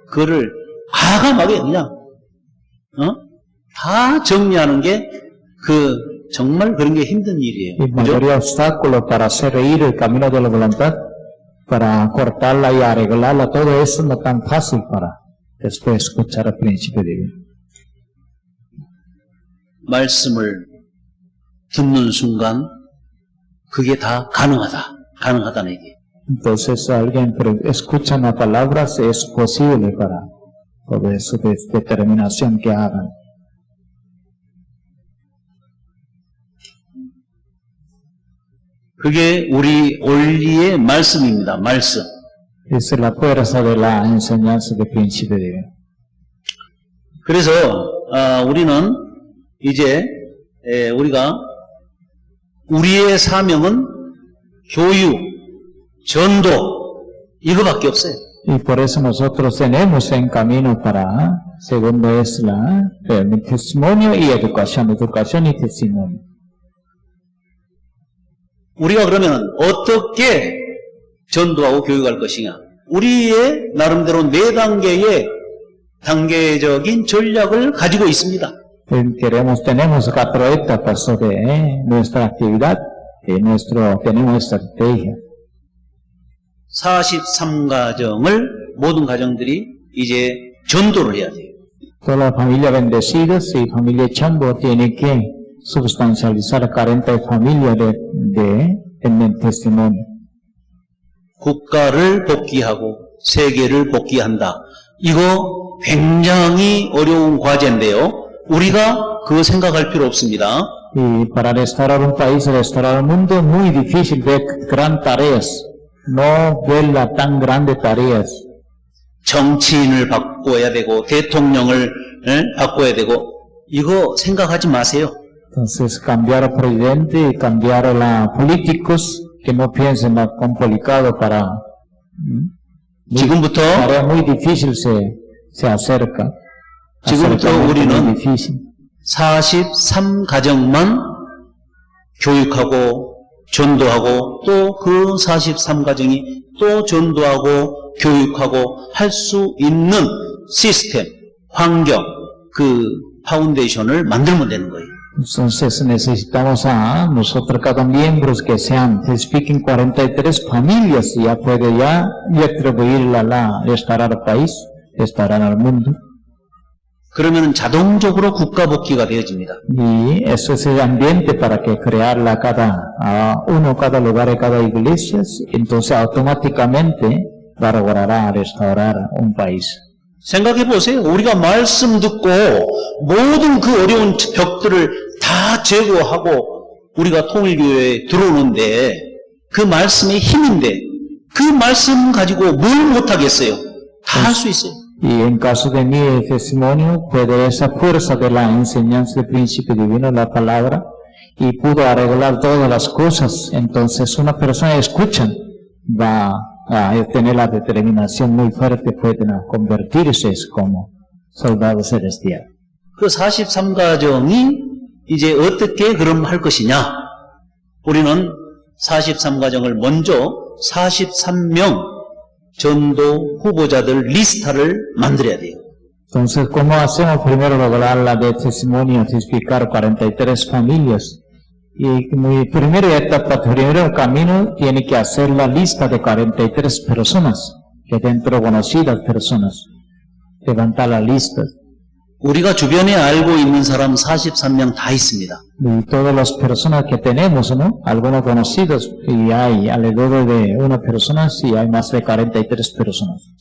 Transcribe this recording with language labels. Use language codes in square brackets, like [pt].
[ko] 그거를 과감하게 그냥 다 정리하는 게 정말 그런 게 힘든 일이에요. [es] Y mayoría de obstáculos para hacer ir el camino de la voluntad, para cortarla y arreglarla, todo eso no es tan fácil para después escuchar al Príncipe Divino. [ko] 말씀을 듣는 순간 그게 다 가능하다는 얘기예요. [es] Entonces alguien escucha las palabras, es posible para todo eso de determinación que hagan. [ko] 그게 우리 원리의 말씀입니다. 말씀. [es] Esa es la fuerza de la enseñanza del Príncipe Divino. [ko] 그래서 우리는 이제 우리가 우리의 사명은 교육, 전도 이거밖에 없어요. [es] Y por eso nosotros tenemos en camino para, segundo es el testimonio y educación y testimonio. [ko] 우리가 그러면 어떻게 전도하고 교육할 것이냐? 우리의 나름대로 4단계의 단계적인 전략을 가지고 있습니다. [es] Tenemos 4 etapas de nuestra actividad, tenemos estrategia. [ko] 43가정을 모든 가정들이 이제 전도를 해야 돼요. [es] Toda la familia bendecidas y familia Chambo tiene que sustancializar 40 familias en el testimonio. [ko] 국가를 복귀하고 세계를 복귀한다. 이거 굉장히 어려운 과제인데요. 우리가 그거 생각할 필요 없습니다. [es] Y para restaurar un país, restaurar el mundo, es muy difícil ver grandes tareas. No verla tan grandes tareas. [ko] 정치인을 바꿔야 되고 대통령을 바꿔야 되고 이거 생각하지 마세요. [es] Entonces, cambiar al presidente y cambiar a los políticos que no piensen más complicado para... [ko] 지금부터 [es] tarea muy difícil se acerca. [ko] 지금부터 우리는 43가정만 교육하고 전도하고 또 그 43가정이 또 전도하고 교육하고 할 수 있는 시스템, 환경, 그 파운데이션을 만들면 되는 거예요. [es] Entonces necesitamos a nosotros cada miembro que sean, que expliquen 43 familias y ya puede ya atribuirla a restaurar el país, restaurar el mundo. [ko] 그러면 자동적으로 국가 복귀가 되어집니다. [es] Y eso es el ambiente para que crearla cada lugar, cada iglesia, entonces automáticamente va a lograr restaurar un país. [ko] 생각해 보세요. 우리가 말씀 듣고 모든 그 어려운 벽들을 다 제거하고 우리가 통일교회에 들어오는데 그 말씀의 힘인데 그 말씀 가지고 뭘 못하겠어요? 다 할 수 있어요. [es] Y en caso de mi testimonio, puede esa fuerza de la enseñanza del Príncipe Divino, la palabra, y pudo arreglar todas las cosas. Entonces una persona escucha, va a tener la determinación muy fuerte, pueden convertirse como soldado celestial. [ko] 그 43가정이 이제 어떻게 그럼 할 것이냐? 우리는 43가정을 먼저 43명 전도 후보자들 리스트를 만들어야 돼요. [es] Entonces, ¿cómo hacemos primero lograr la de testimonio, testificar 43 familias? Y mi primera etapa, primero camino, tiene que hacer la lista de 43 personas, que dentro conocidas personas, levantar la lista. [ko] 우리가 주변에 알고 있는 사람 43명 다 있습니다. [es] Y todas las personas que tenemos, ¿no? Algunos conocidos, y hay alrededor de una persona, sí hay más de 43 personas.